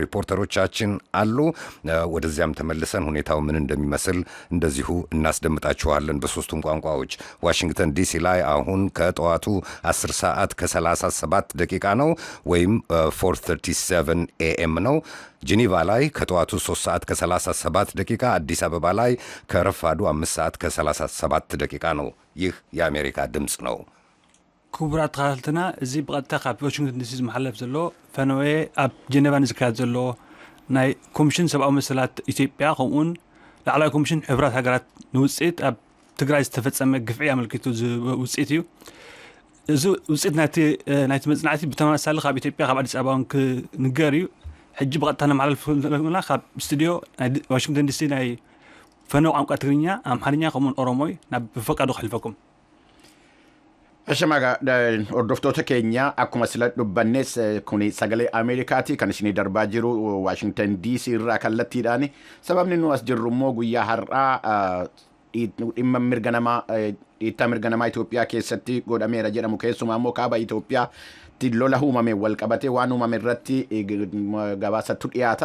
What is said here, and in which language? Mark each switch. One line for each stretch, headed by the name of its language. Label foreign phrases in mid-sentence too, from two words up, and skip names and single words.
Amharic: ሪፖርተሮቻችን አሉ። ወደዚያም ተመልሰን ሁኔታው ምን እንደሚመስል እንደዚሁ እናስደምጣችኋለን በሶስቱም ቋንቋዎች። ዋሽንግተን ዲሲ ላይ አሁን ከጠዋቱ 10 ሰዓት ከ37 ደቂቃ ነው ወይም 4:37 AM ነው። ጄኔቫ ላይ ከጠዋቱ 3 ሰዓት ከ37 ደቂቃ፣ አዲስ አበባ ላይ ከረፋዱ 5 ሰዓት ከ37 ደቂቃ ነው። ይህ የአሜሪካ ድምጽ ነው።
Tigrinya: ክቡራት ተኸታተልትና እዚ ብቐጥታ ካብ ዋሽንግተን ዲሲ ዝመሓለፍ ዘሎ ፈነወ ኣብ ጄኔቫ ዝካየድ ዘሎ ናይ ኮሚሽን ሰብኣዊ መሰላት ኢትዮጵያ ከምኡ'ውን ላዕለዋይ ኮሚሽን ሕቡራት ሃገራት ንውጽኢት ኣብ ትግራይ ዝተፈጸመ ግፍዒ ኣመልኪቱ ውጽኢት እዩ። እዚ ውጽኢት ናይቲ መጽናዕቲ ብተመሳሳሊ ካብ ኢትዮጵያ ካብ ኣዲስ ኣበባ ክንገር እዩ። ሕጂ ብቐጥታ ነመሓላልፍ ዘለና ካብ ስቱድዮ ናይ ዋሽንግተን ዲሲ ናይ ፈነው ቋንቋ ትግርኛ፣ ኣምሓርኛ ከምኡ'ውን ኦሮሞይ ናብ ብፈቃዱ ክሕልፈኩም።
Oromo: Ashamaga hordoftoota keenya akkuma sila dubbannes kun sagalee Ameerikaati kan isin darbaa jiru Washington DC irraa kallattiidhaan. Sababni nu as jirru immoo guyyaa har'aa dhimma mirga namaa Itoophiyaa keessatti godhameera jedhamu keessumaa immoo kaaba Itoophiyaa lola uumame wal qabatee waan uumame irratti gabaasatu dhiyaata.